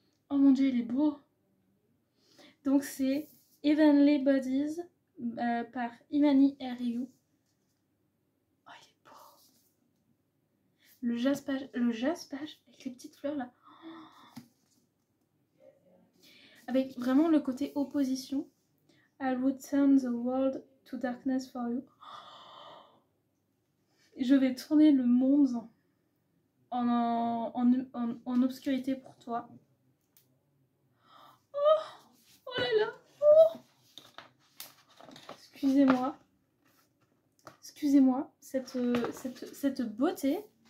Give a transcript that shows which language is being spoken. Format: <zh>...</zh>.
<fr>Oh mon dieu, il est beau. Donc, c'est Heavenly Bodies par Imani Ryu. Oh, il est beau. Le jaspage avec les petites fleurs là. Avec vraiment le côté opposition.</fr> <en>I would turn the world to darkness for you.</en> <fr>Je vais tourner le monde en obscurité pour toi. Oh là là. Oh. Excusez-moi, cette beauté.</fr>